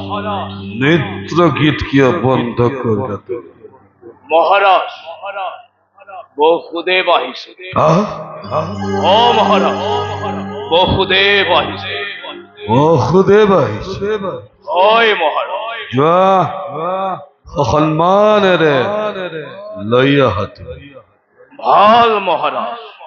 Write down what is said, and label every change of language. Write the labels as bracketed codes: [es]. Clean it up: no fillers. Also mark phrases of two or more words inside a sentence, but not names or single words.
[bn] নৃত্য গীত কি বন্ধ করবে? [as] মহারাজ, বহুদেব আহিছে। ও মহারাজ, বহুদেব আহিছে। বহুদেব আহিছে। হয় মহারাজ। যোৱা সন্মানেৰে লৈ আহাতে। ভাল মহারাজ।